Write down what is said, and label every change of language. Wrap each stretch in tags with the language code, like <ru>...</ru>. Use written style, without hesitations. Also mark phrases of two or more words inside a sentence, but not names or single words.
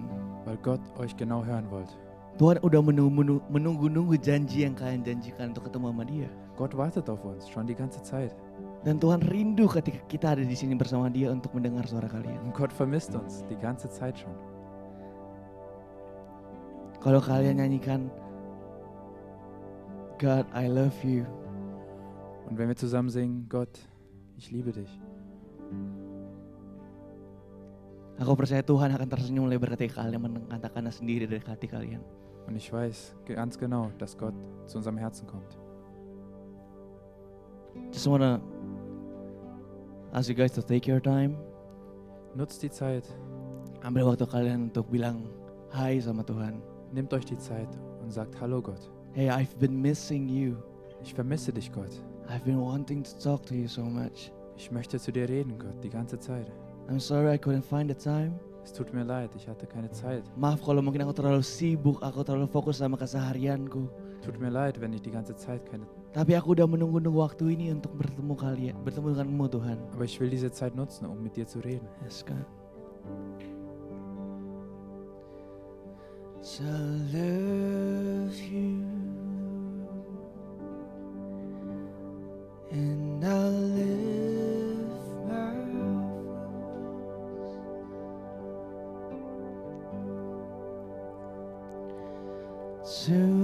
<de>weil Gott euch genau hören wollt.</de> <id>Tuhan udah menunggu-nunggu janji yang kalian janjikan untuk ketemu sama Dia.</id> <de>Gott wartet auf uns, schon die ganze Zeit.</de> <id>Dan Tuhan rindu ketika kita ada di sini bersama Dia untuk mendengar suara kalian.</id> <de>Und Gott vermisst uns die ganze Zeit schon.</de> <id>Kalau kalian nyanyikan</id> <en>God, I love you.</en> <de>Und wenn wir zusammen singen, Gott, ich liebe dich,</de> <id>Aku percaya Tuhan akan tersenyum lebar ketika kalian mengatakannya sendiri dari hati kalian.</id> <de>und ich weiß ganz genau, dass Gott zu unserem Herzen kommt.</de> <en>Just wanna ask you guys to take your time.</en> <de>Nutzt die Zeit,</de> <id>Ambil waktu kalian untuk bilang hai sama Tuhan.</id> <de>nehmt euch die Zeit und sagt Hallo Gott.</de> <en>Hey, I've been missing you.</en> <de>Ich vermisse dich, Gott.</de> <en>I've been wanting to talk to you so much.</en> <de>Ich möchte zu dir reden, Gott, die ganze Zeit.</de> <en>I'm sorry I couldn't find the time.</en> <de>Es tut mir leid, ich hatte keine Zeit.</de> <id>Maaf kalau mungkin aku terlalu sibuk, aku terlalu fokus sama keseharianku.</id> <de>Tut mir leid, wenn ich die ganze Zeit keine...</de> <id>Tapi aku udah menunggu-nunggu waktu ini untuk bertemu kalian, bertemu denganmu Tuhan.</id> <de>Aber ich will diese Zeit nutzen, um mit dir zu reden.</de> <en>Yes, God. So I love you, and I lift my voice to</en>